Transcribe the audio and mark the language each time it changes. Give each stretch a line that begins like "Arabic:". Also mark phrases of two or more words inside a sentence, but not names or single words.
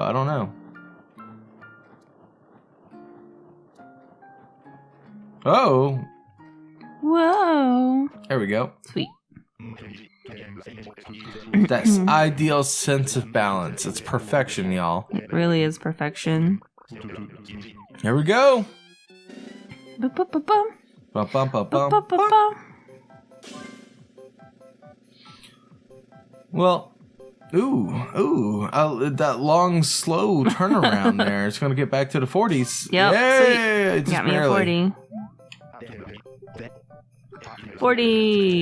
English: So, I don't know. Oh. Whoa. There we go. Sweet. That's ideal sense of balance. It's perfection, y'all. It really is perfection. Here we go. Ba-ba-ba-bum. Ba-bum-ba-bum. Ba-ba-ba-bum. Well, that long, slow turnaround there. It's going to get back to the 40s. Yep, Yay! sweet. Got me a 40. 40.